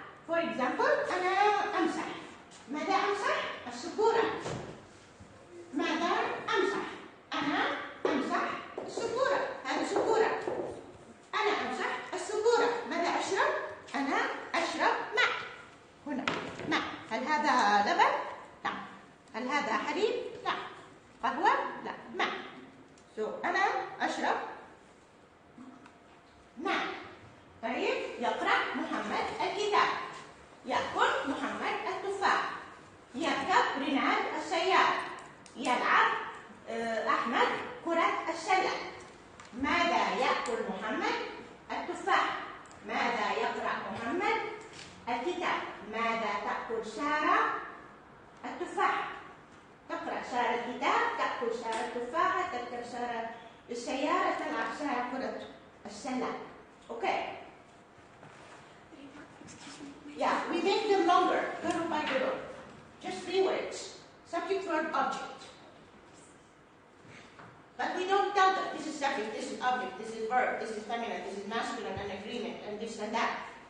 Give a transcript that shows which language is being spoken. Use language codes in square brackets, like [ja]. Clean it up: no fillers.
[en] For example, [ar] أنا أمسح. ماذا أمسح؟ السبورة. ماذا أمسح؟ أنا أمسح السبورة. هذه سبورة. أنا أمسح السبورة. ماذا أشرب؟ أنا أشرب ماء. هنا ماء. هل هذا لبن؟ لا. هل هذا حليب؟ لا. قهوة؟ لا. ماء. أنا أشرب ماء. طيب يقرأ محمد الكتاب. يأكل محمد التفاح. يركب ريناد السيارة. يلعب أحمد كرة السلة. ماذا يأكل محمد؟ التفاح. ماذا يقرأ محمد؟ الكتاب. ماذا تأكل سارة؟ التفاح. تقرأ سارة الكتاب، تأكل سارة التفاحة، تركب سارة السيارة، تلعب سارة كرة السلة. [en] Okay. Yeah, we make them longer, little by little. Just 3 words. Subject, verb, object. But we don't tell them, this is subject, this is object, this is verb, this is feminine, this is masculine, an agreement, and this and that.